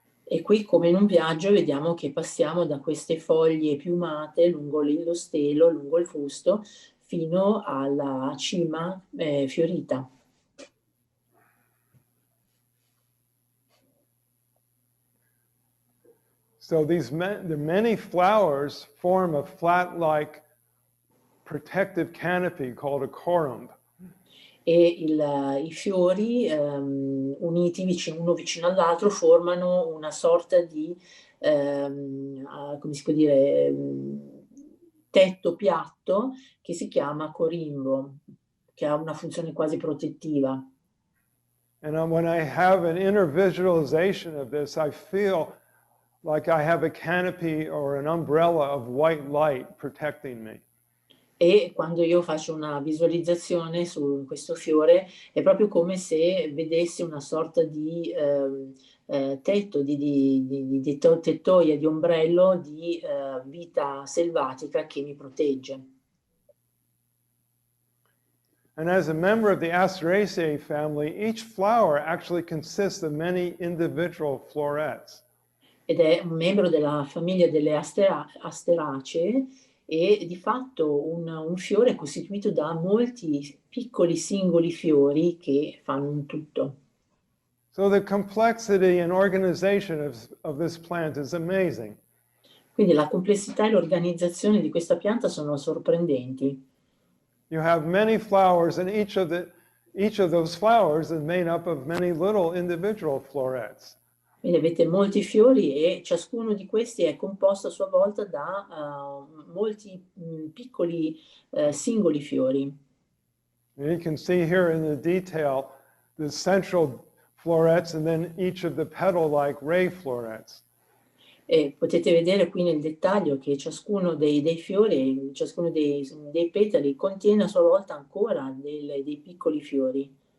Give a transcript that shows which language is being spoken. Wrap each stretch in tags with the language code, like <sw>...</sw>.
<it>E qui, come in un viaggio, vediamo che passiamo da queste foglie piumate lungo lo stelo, lungo il fusto, fino alla cima fiorita.</it> <en>So the many flowers form a flat-like protective canopy called a corymb.</en> <it>E i fiori uniti uno vicino all'altro formano una sorta di, come si può dire, tetto piatto che si chiama corimbo, che ha una funzione quasi protettiva.</it> <en>And when I have an inner visualization of this, I feel like I have a canopy or an umbrella of white light protecting me.</en> <it>E quando io faccio una visualizzazione su questo fiore è proprio come se vedessi una sorta di tetto, di tettoia, di ombrello di vita selvatica che mi protegge.</it> <en>And as a member of the Asteraceae family, each flower actually consists of many individual florets.</en> <it>Ed è un membro della famiglia delle Asteracee e di fatto un fiore è costituito da molti piccoli singoli fiori che fanno un tutto.</it> <en>So the complexity and organization of this plant is amazing.</en> <it>Quindi la complessità e l'organizzazione di questa pianta sono sorprendenti.</it> <en>You have many flowers, and each of those flowers is made up of many little individual florets.</en> <it>Quindi avete molti fiori e ciascuno di questi è composto a sua volta da molti piccoli singoli fiori.</it> <en>And you can see here in the detail the central florets and then each of the petal-like ray florets.</en> <it>E potete vedere qui nel dettaglio che ciascuno dei fiori, ciascuno dei petali contiene a sua volta ancora dei piccoli fiori.</it>